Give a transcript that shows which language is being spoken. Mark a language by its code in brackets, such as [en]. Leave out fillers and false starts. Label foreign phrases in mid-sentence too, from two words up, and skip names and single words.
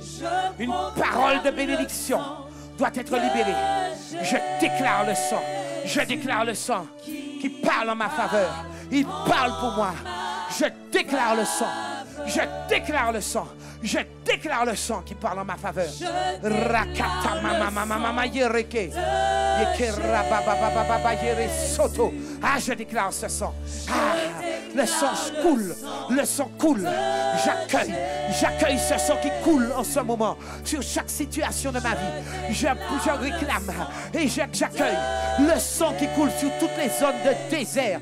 [fr] Une parole de bénédiction doit être libérée. Je déclare le sang. Je déclare le sang qui parle en ma faveur. Il parle pour moi. Je déclare le sang. Je déclare le sang. Je déclare le sang qui parle en ma faveur. Rakata mama mama mama yereke. Yekera baba baba baba yere soto. Ah, je déclare ce sang. Ah, le sang coule. Le sang coule. J'accueille ce sang qui coule en ce moment sur chaque situation de ma vie. Je réclame et j'accueille le sang qui coule sur toutes les zones de désert.